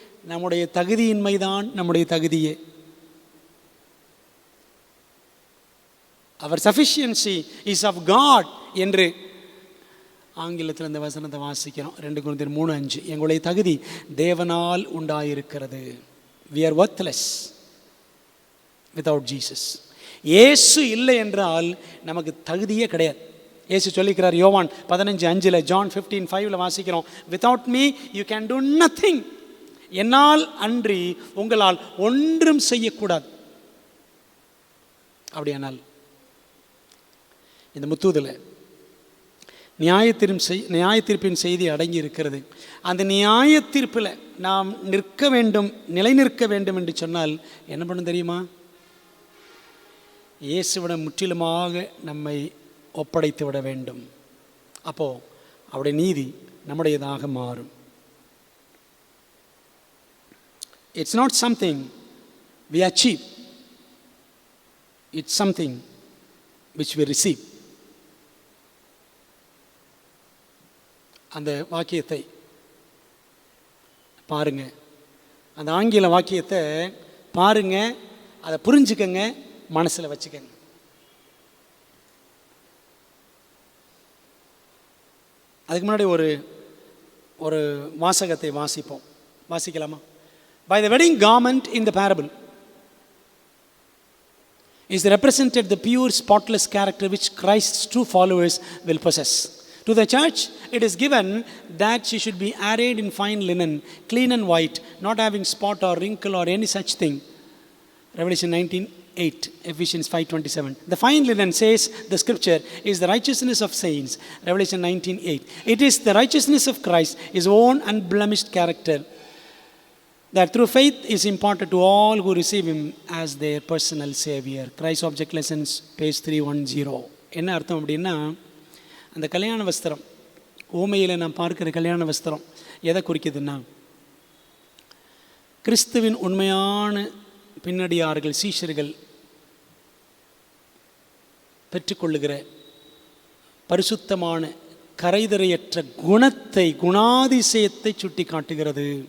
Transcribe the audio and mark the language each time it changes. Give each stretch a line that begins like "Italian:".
Tamil: நம்முடைய தகுதியின்மைதான் நம்முடைய தகுதியே. அவர்
English: sufficiency is of God
Tamil: என்று ஆங்கிலத்தில் இந்த வசனத்தை வாசிக்கிறோம். 2 கொரிந்தியர் 3:5. எங்களுடைய தகுதி தேவனால் உண்டாயிருக்கிறது.
English: we are worthless without Jesus.
Tamil: இயேசு இல்லை என்றால் நமக்கு தகுதியே கிடையாது. இயேசு சொல்லிக்கிறார் யோவான் 15:5, ஜான் 15:5 வாசிக்கிறோம்,
English: without me you can do nothing.
Tamil: என்னால் அன்றி உங்களால் ஒன்றும் செய்யக்கூடாது. அப்படியானால் இந்த முத்தூதில் நியாயத்தீர்ப்பின் செய்தி அடங்கி இருக்கிறது. அந்த நியாயத்தீர்ப்பில் நாம் நிற்க வேண்டும், நிலை நிற்க வேண்டும் என்று சொன்னால் என்ன பண்ணும் தெரியுமா? இயேசுவிடம் முற்றிலுமாக நம்மை ஒப்படைத்து விட வேண்டும். அப்போது அவருடைய நீதி நம்முடையதாக மாறும்.
English: It's not something we achieve. It's something which we receive.
Tamil: அந்த வாக்கியத்தை பாருங்க, அந்த ஆங்கில வாக்கியத்தை பாருங்க, அதை புரிஞ்சுக்கங்க, மனசில் வச்சுக்கங்க. அதுக்கு முன்னாடி ஒரு வாசகத்தை வாசிக்கலாமா?
English: By the wedding garment in the parable is represented the pure, spotless character which Christ's true followers will possess. To the church, it is given that she should be arrayed in fine linen, clean and white, not having spot or wrinkle or any such thing. Revelation 19:8, Ephesians 5:27. The fine linen, says the scripture, is the righteousness of saints. Revelation 19:8. It is the righteousness of Christ, his own unblemished character, that through faith is imparted to all who receive him as their personal savior. Christ Object Lessons, page 310.
Tamil: என்ன அர்த்தம் அப்படின்னா, அந்த கல்யாண வஸ்திரம், ஊமையில் நாம் பார்க்கிற கல்யாண வஸ்திரம் எதை குறிக்குதுன்னா, கிறிஸ்துவின் உண்மையான பின்னடியார்கள், சீஷர்கள் பெற்றுக்கொள்ளுகிற பரிசுத்தமான கரைதரையற்ற குணத்தை, குணாதிசயத்தை சுட்டி காட்டுகிறது.